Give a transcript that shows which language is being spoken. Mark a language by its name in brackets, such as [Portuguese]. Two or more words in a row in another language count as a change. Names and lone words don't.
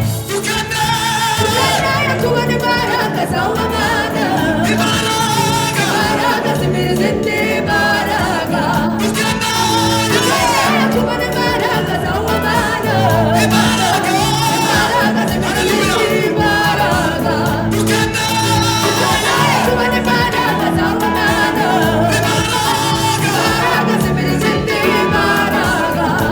[English] You cannot. [Swahili] Tuwe ni baraka za Bwana. Ni baraka. Baraka zimezidi baraka. [English] You cannot. [Swahili] Tuwe ni [Kinyarwanda] Imbaraga. Imbaraga z'imana. Imbaraga z'imana. Imbaraga. Imbaraga z'imana. Imbaraga z'imana. Imbaraga.